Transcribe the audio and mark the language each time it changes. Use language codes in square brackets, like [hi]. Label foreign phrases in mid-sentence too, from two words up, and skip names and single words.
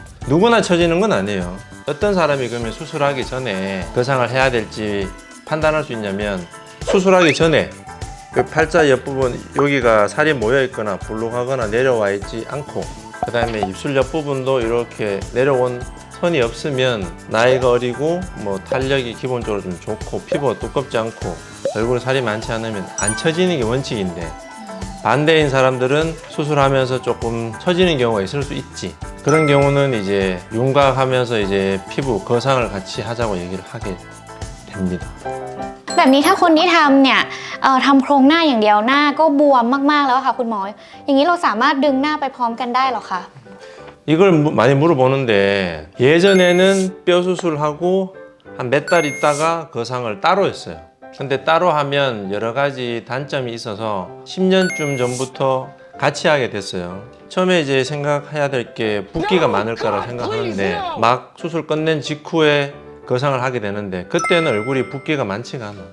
[ko] 누구나 처지는 건 아니에요. 어떤 사람이 그러면 수술하기 전에 거상을 해야 될지 판단할 수 있냐면 수술하기 전에 그 팔자 옆부분 여기가 살이 모여 있거나 불룩하거나 내려와 있지 않고 그 다음에 입술 옆부분도 이렇게 내려온 선이 없으면 나이가 어리고 뭐 탄력이 기본적으로 좀 좋고 피부가 두껍지 않고 얼굴에 살이 많지 않으면 안 처지는 게 원칙인데 반대인 사람들은 수술하면서 조금 처지는 경우가 있을 수 있지. 그런 경우는 이제 윤곽하면서 이제 피부 거상을 같이 하자고 얘기를 하게 됩니다. [th] แบบนี้ถ้าคนที่ทำเนี่ยทำโครงหน้าอย่างเดียวหน้าก็บวมมากๆแล้วค่ะคุณหมออย่างนี้เราสามารถดึงหน้าไปพร้อมกันได้หรอคะ [ko] 이걸 많이 물어보는데 예전에는 뼈 수술하고 한 몇 달 있다가 거상을 따로 했어요. 근데 따로 하면 여러 가지 단점이 있어서 10년쯤 전부터 같이 하게 됐어요. 처음에 이제 생각해야 될 게 붓기가 많을 거라 생각하는데 막 수술 끝낸 직후에 거상을 하게 되는데 그때는 얼굴이 붓기가 많지가 않아.